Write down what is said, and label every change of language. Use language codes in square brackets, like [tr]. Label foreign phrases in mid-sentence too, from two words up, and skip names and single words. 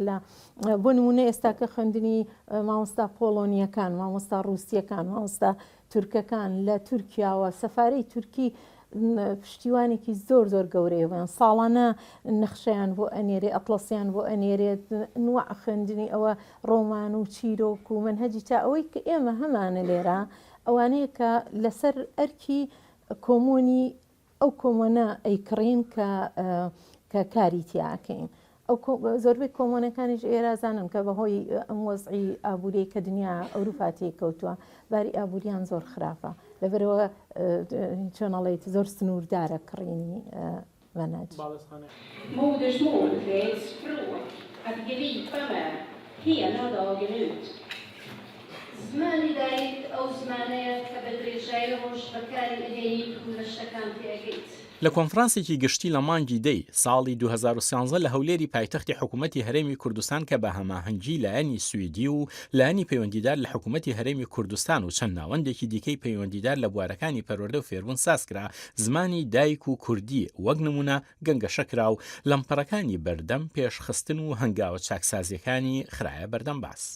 [ckb] لە بۆ نمونە ئێستا کە خوێندنی مامۆستا پۆڵۆنیەکان مامۆستا ڕووسیەکان مامۆستا تورکەکان لە تورکیاوە سەفارەی تورکی پشتیوانێکی زۆر گەورەیەوەیان ساڵانە نەخشەیان بۆ ئەنێرێ ئەتڵەسیان بۆ ئەنێرێت نوع خوێندنی ئەوە ڕۆمان و چیرۆک و منهەجی تا ئەوەی کە ئێمە هەمانە لێرە ئەوانەیە کە لەسەر ئەرکی کۆمۆنی ئەو کۆمۆنە ئەیکڕین کە کاری تیاکەین. ئەو زۆربەی کۆمۆنەکانیش ئێرازانن کە بەهۆی ئەم وەزعی ئابووری کە دنیا ئەوروپا تێکەوتووە باری ئابووریان زۆر خراپە لەبەرەوە چۆنەڵێیت زۆر سنووردارە کڕینی مەنهج. [sv] Modersmål är ett språk att gripa med hela dagen ut. [ckb] زمانی دایک ئەو زمانەیە کە بە درێژایی ڕۆژ بەکاری ئەگەیت و لە شتەکان تێگەیت. لە کۆنفرانسێکی گشتی لە مانگی دەی ساڵی 2013 لە هەولێری پایتەختی حکوومەتی هەرێمی کوردستان کە بە هەماهەنگی لایەنی سویدی و لایەنی پەیوەندیدار لە حکوومەتی هەرێمی کوردستان و چەند ناوەندێکی دیکەی پەیوەندیدار لە بوارەکانی پەروەردە و فێربوون سازکرا زمانی دایک و کوردی وەک نمونە گەنگەشەکرا و لەمپەرەکانی بەردەم پێشخستن و هەنگاوە چاکسازیەکانی خراە بەردەم باس.